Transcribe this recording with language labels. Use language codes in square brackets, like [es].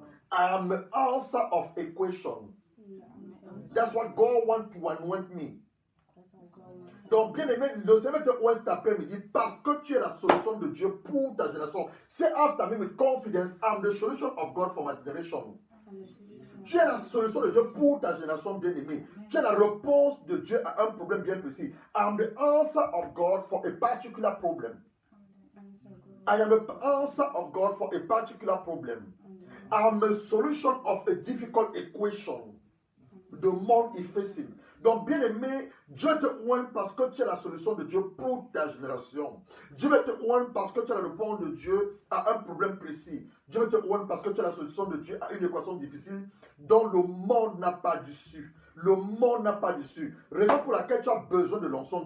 [en] I'm the answer of equation. That's what God wants to anoint me. [fr] Donc, bien aimé, le Seigneur te oint cet après-midi parce que tu es la solution de Dieu pour ta génération. [en] Say after me with confidence, I'm the solution of God for my generation. [fr] Tu es la solution de Dieu pour ta génération bien-aimée. Tu es la réponse de Dieu à un problème bien précis. [en] I'm the answer of God for a particular problem. I am the answer of God for a particular problem. I'm a solution of a difficult equation. The [fr] monde est [en] facing. [fr] Donc, bien aimé, Dieu te oint parce que tu es la solution de Dieu pour ta génération. Dieu te oint parce que tu es la réponse de Dieu à un problème précis. Dieu te oint parce que tu es la solution de Dieu à une équation difficile dont le monde n'a pas d'issue. Le monde n'a pas d'issue. Raison pour laquelle tu as besoin de l'onction.